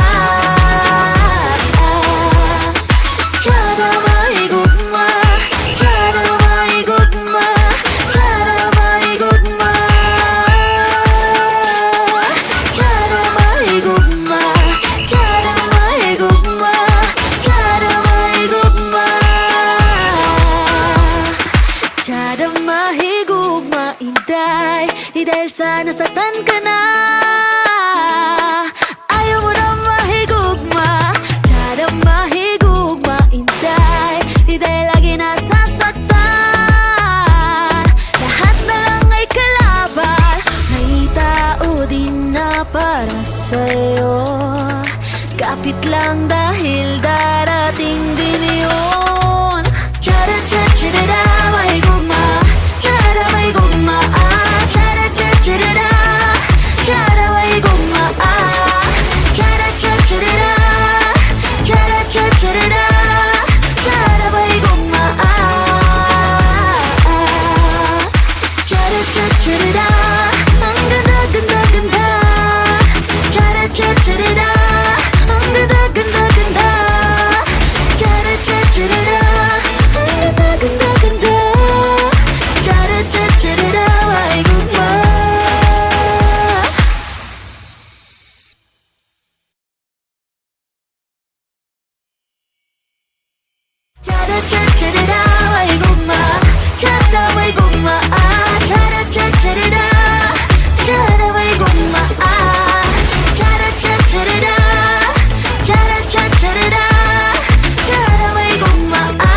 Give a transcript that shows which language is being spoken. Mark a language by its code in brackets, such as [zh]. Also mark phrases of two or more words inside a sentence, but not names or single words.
[ceb] tiyada may gugma, tiyada may gugma, tiyada may gugma, tiyada may gugma, tiyada may gugma, tiyada may gugma, tiyada mahigugma, inday, [tl] di dahil sa nasaktan ka na. [ceb] Ayaw mo na mahigugma, tiyada mahigugma, inday, [tl] di dahil lagi nasasaktan. Lahat na lang ay kalaban, may tao din na para sa'yo. Kapit lang dahil darating din yun. [ceb] Tiyada tiyada may gugma, tiyada may gugma, tiyada tiyada, tiyada may gugma, tiyada tiyada, tiyada tiyada, tiyada may gugma, tiyada tiyada, [tl] ang ganda ganda ganda, [ceb] tiyada tiyada, [tl] ang ganda ganda ganda, [ceb] tiyada tiyada, [tl] ang ganda ganda ganda, [ceb] tiyada tiyada may gugma. Tiyada tiyada may gugma, tiyada may gugma, tiyada tiyada, tiyada may gugma, tiyada tiyada, tiyada tiyada, tiyada may gugma.